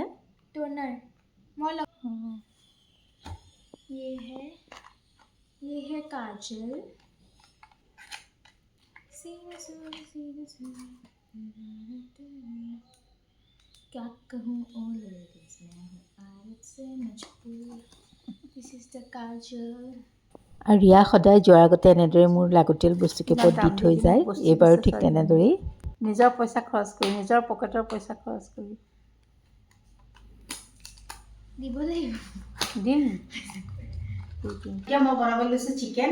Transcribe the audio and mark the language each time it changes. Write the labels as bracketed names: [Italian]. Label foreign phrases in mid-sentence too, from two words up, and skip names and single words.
[Hindi] टोनर मोल। ये है काजल। क्या कहूँ ओ लेडीज, मैं हूँ आदत से मजबूर। [English] This is the kajal. [Assamese] আৰু ৰিয়া সদায় যোৱাৰ আগতে এনেদৰে মোৰ লাগতিয়াল বস্তুকেইপদ দি থৈ যায়। এইবাৰো ঠিক তেনেদৰেই নিজৰ পইচা খৰচ কৰি, নিজৰ পকেটৰ পইচা খৰচ কৰি দিব লাগিব। দিম। এতিয়া মই বনাবলৈ লৈছোঁ চিকেন।